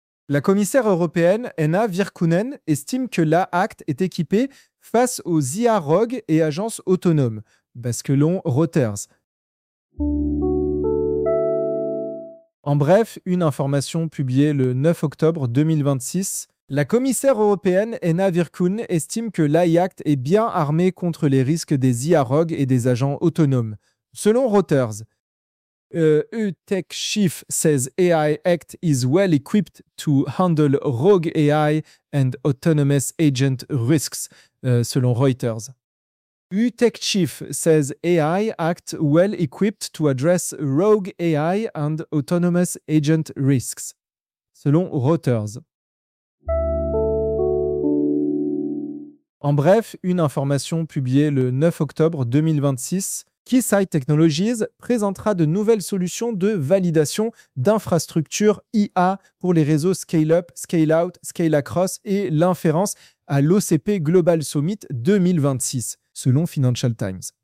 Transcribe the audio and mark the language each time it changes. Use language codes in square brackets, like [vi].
[fr] La commissaire européenne Anna Virkkunen estime que la ACT est équipée face aux IA rogues et agences autonomes, basculons Reuters. En bref, une information publiée le 9 octobre 2026. La commissaire européenne Anna Virkkunen estime que l'AI Act est bien armée contre les risques des IA rogues et des agents autonomes. [en] Selon Reuters, EU Tech Chief says AI Act is well equipped to handle rogue AI and autonomous agent risks, selon Reuters. EU Tech Chief says AI Act well equipped to address rogue AI and autonomous agent risks, selon Reuters. [fr] En bref, une information publiée le 9 octobre 2026, Keysight Technologies présentera de nouvelles solutions de validation d'infrastructures IA pour les réseaux scale-up, scale-out, scale-across et l'inférence à l'OCP Global Summit 2026, selon Financial Times.